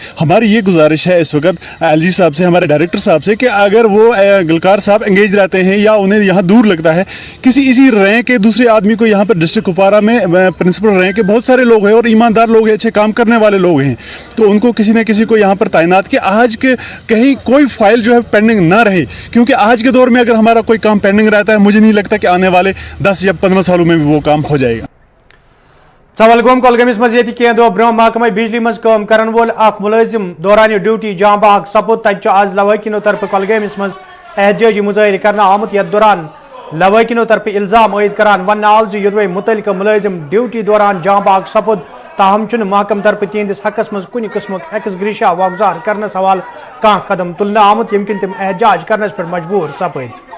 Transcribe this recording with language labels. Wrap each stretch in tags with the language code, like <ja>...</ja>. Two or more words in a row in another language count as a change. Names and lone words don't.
<hi>हमारी ये गुजारिश है इस वक्त एलजी साहब से, हमारे डायरेक्टर साहब से, कि अगर वो गुलकार साहब इंगेज रहते हैं या उन्हें यहाँ दूर लगता है, किसी इसी रैंक के दूसरे आदमी को यहाँ पर डिस्ट्रिक्ट कुपवारा में</hi> <en>principal rank</en> <hi>के बहुत सारे लोग हैं और ईमानदार लोग हैं, अच्छे काम करने वाले लोग हैं, तो उनको किसी न किसी को यहाँ पर तैनात किया। आज के कहीं कोई फाइल जो है पेंडिंग ना रहे, क्योंकि आज के दौर में अगर हमारा कोई काम पेंडिंग रहता है, मुझे नहीं लगता कि आने वाले 10 या 15 सालों में भी वो काम हो जाएगा।</hi> <ks>सवलगोम कोलगमिस मज ये दो ब्रोह महकमा बिजली मज काम करन वोल अख मुलाजिम दौरान ड्यूटी जाम बाग सपुद तज आज लवाकिनो तरफ कोलगमिस मज एहतजाजी मुजाहिर करना आमुत यथ दौरान लवाकिनो तरफ इल्जाम आयद करान वन आव युदवे मुतलका मुलाजिम ड्यूटी दौरान जाम बाग सपुद, ताहम महकम तरफ तिहंदिस हकस मज कुन किस्म एक्स ग्रीशा वागुजार करने सवाल कह कदम तुलना आमुत यमकिन तम एहतजाज करने पर मजबूर सपद।</ks>